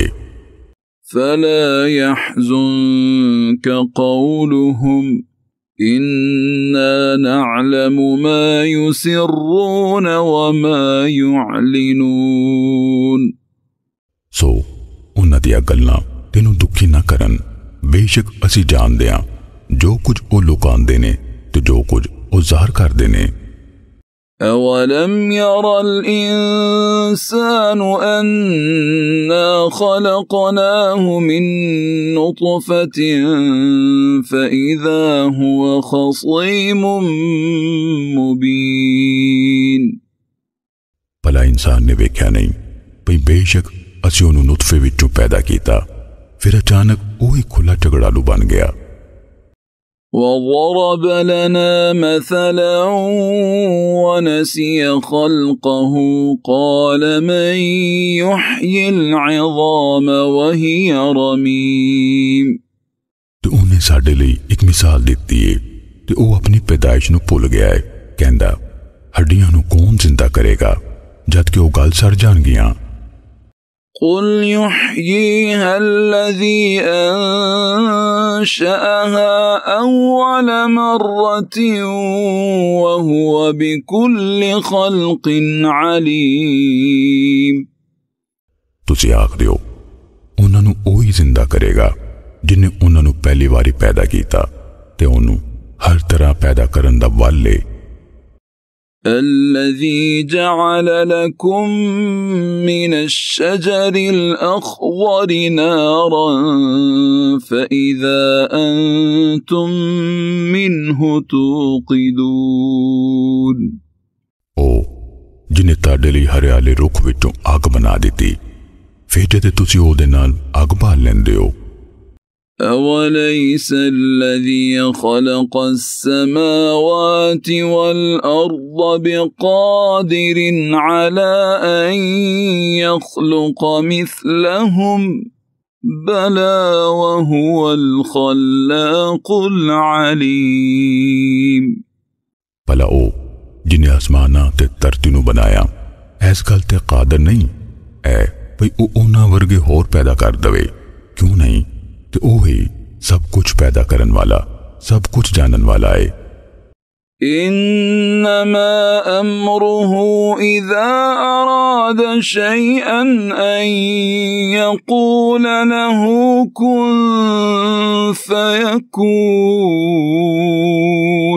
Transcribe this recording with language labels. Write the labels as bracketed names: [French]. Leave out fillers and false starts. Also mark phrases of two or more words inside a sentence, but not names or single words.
[Arabic] فلا يحزنك قولهم إنا نعلم ما يسرون وما يعلنون [Punjabi] ਸੋ ਉਨ੍ਹਾਂ ਦੀਆਂ ਗੱਲਾਂ ਤੈਨੂੰ ਦੁਖੀ ਨਾ ਕਰਨ ਬੇਸ਼ਕ ਅਸੀਂ ਜਾਣਦੇ ਹਾਂ ਜੋ ਕੁਛ ਓ ਲੁਕਾਂਦੇ ਨੇ ਤੇ ਜੋ ਕੁਛ ਓ ਜ਼ਾਹਿਰ ਕਰਦੇ ਨੇ [Arabic] أولم ير الإنسان أنا خلقناه من نطفة فإذا هو خصيم مبين [Punjabi] ਭਲਾ ਇੰਸਾਨ ਨੇ ਵੇਖਿਆ ਨਹੀਂ ਭਈ ਬੇਸ਼ਕ ਅਸੀਂ ਉਨ੍ਹੋਂ ਨੇ ਨੁਤਫ਼ੇ ਵਿੱਚੋਂ ਪੈਦਾ ਕੀਆ ਫਿਰ ਅਚਾਨਕ ਵਹੀ ਖੁੱਲ੍ਹਾ ਝਗੜਾਲੂ ਬਣ ਗਿਆ [Arabic] وضرب لنا مثلا ونسي خلقه قال من يحيي العظام وهي رميم [Punjabi] ਤੋ ਉਨ੍ਹੇਂ ਸਾਡੇ ਲਈ ਇੱਕ ਮਿਸਾਲ ਦਿੱਤੀ ਹੈ ਤੇ ਵੋ ਅਪਣੀ ਪੈਦਾਇਸ਼ ਨੂੰ ਭੁੱਲ ਗਿਆ ਹੈ ਕਹਿੰਦਾ ਹੱਡੀਆਂ ਨੂੰ ਕੌਣ ਜ਼ਿੰਦਾ ਕਰੇਗਾ ਜਬਕਿ ਵੋ ਗਲ ਸੜ ਜਾਣਗੀਆਂ [Arabic] قل يحييها الذي أنشأها أول مرة وهو بكل خلق عليم [Punjabi] ਤੁਸੀਂ ਆਖ ਦਿਓ ਉਨ੍ਹਾਂ ਨੂੰ ਓਹੀ ਜ਼ਿੰਦਾ ਕਰੇਗਾ ਜਿਨ੍ਹੇ ਉਨ੍ਹਾਂ ਨੂੰ ਪਹਿਲੀ ਵਾਰੀ ਪੈਦਾ ਕੀਤਾ ਤੇ ਉਨ੍ਹੋਂ ਨੇ ਹਰ ਤਰ੍ਹਾਂ ਪੈਦਾ ਕਰਨ ਦਾ ਵੱਲ ਹੈ [Arabic] الذي جعل لكم من الشجر الأخضر نارا فإذا أنتم منه توقدون [Punjabi] ਓ ਜਿਨ੍ਹੇ ਤੁਹਾਡੇ ਲਈ ਹਰਿਆਲੇ ਰੁੱਖ ਵਿੱਚੋਂ ਅੱਗ ਬਣਾ ਦਿੱਤੀ ਫਿਰ ਜਦ ਤੁਸੀਂ ਉਹਦੇ ਨਾਲ ਅੱਗ ਬਾਲ ਲੈਂਦੇ ਹੋ [Arabic] أوليس الذي خلق السماوات والأرض بقادر على أن يخلق مثلهم بلى وهو الخلاق العليم [Punjabi] ਭਲਾ ਉਹ ਜਿਨੇ ਆਸਮਾਨਾਂ ਤੇ ਧਰਤੀ ਨੂੰ ਬਣਾਇਆ ਇਸ ਗੱਲ ਤੇ ਕਾਦਰ ਨਹੀਂ ਹੈ ਭਈ ਉਹ ਉਹਨਾਂ ਵਰਗੇ ਹੋਰ ਪੈਦਾ ਕਰ ਦਵੇ ਕਿਉਂ ਨਹੀਂ ਤੇ ਉਹ ਹੀ ਸਭ ਕੁਝ ਪੈਦਾ ਕਰਨ ਵਾਲਾ ਸਭ ਕੁਝ ਜਾਣਨ ਵਾਲਾ ਹੈ [Arabic] إنما أمره إذا أراد شيئا أن يقول له كن فيكون